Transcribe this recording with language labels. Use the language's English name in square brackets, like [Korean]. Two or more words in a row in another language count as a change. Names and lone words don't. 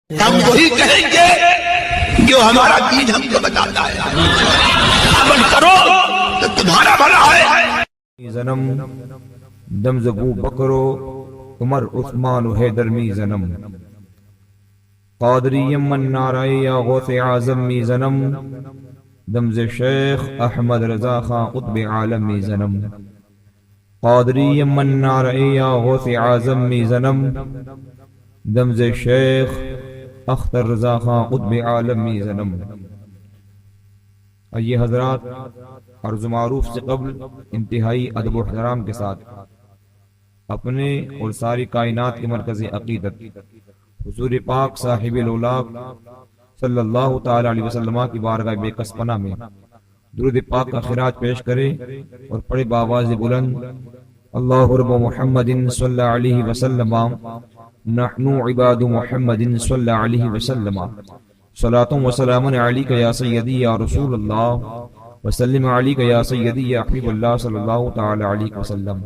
[Urdu] ہم وہی کہیں گے جو ہمارا دین ہم کو بتاتا ہے. عمل کرو تو تمہارا بھلا ہے. [Persian] زنم دمز ابو بکرو عمر عثمان و حیدر می زنم قادری من نارائی یا غوث اعظم می زنم دمز شیخ احمد رضا خان قطب عالم می زنم قادری من نارائی یا غوث اعظم می زنم دمز شیخ اختر رضا خان قطب عالم می زنم. [Urdu] یہ حضرات عرض معروف سے قبل انتہائی ادب و احترام کے ساتھ اپنے اور ساری کائنات کے مرکزی عقیدت حضور پاک [Arabic] صاحب الاولاق صلی اللہ تعالی علیہ وسلم [Urdu] کی بارگاہ بے کس پناہ میں درود پاک کا خراج پیش کرے اور پڑھے بآواز بلند [Arabic] اللہ رب محمد صلی اللہ علیہ وسلم نحن عباد محمد صلی اللہ علیہ وسلم صلاۃ و سلام علیک یا سیدی یا رسول اللہ وسلم علیک یا سیدی یا حبیب اللہ صلی اللہ تعالی علیہ وسلم.